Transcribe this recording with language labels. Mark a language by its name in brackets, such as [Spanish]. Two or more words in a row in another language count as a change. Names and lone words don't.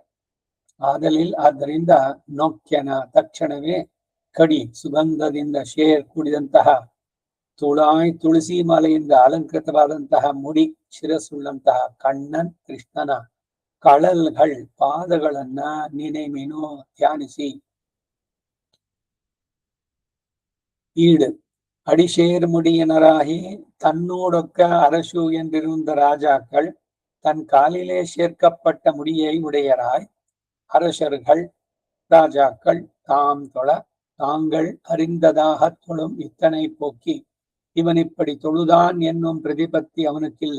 [Kannada] ಆದ್ದರಿಂದ ನೊಕ್ಕೆನ ತಕ್ಷಣವೇ ಕಡಿ ಸುಗಂಧದಿಂದ ಕೂಡಿದಂತಹ ತುಳಾಯ್ ತುಳಸಿ ಮಾಲೆಯಿಂದ ಅಲಂಕೃತವಾದಂತಹ ಮುಡಿ ಶಿರಸ್ಸುಳ್ಳಂತಹ ಕಣ್ಣನ್ ಕೃಷ್ಣನ ಕಳಲ್ಗಳ್ ಪಾದಗಳನ್ನ ನಿನೆಮಿನೋ ಧ್ಯಾನಿಸಿ. [Tamil] ஈடு அடிசேர் முடியினராகி தன்னோடொக்க அரசு என்றிருந்த ராஜாக்கள் தன் காலிலே சேர்க்கப்பட்ட முடியை உடையராய் அரசர்கள் ராஜாக்கள் தாம் தொழ தாங்கள் அறிந்ததாக தொழும் இத்தனை போக்கி இவன் இப்படி தொழுதான் என்னும் பிரதிபத்தி அவனுக்கில்லை.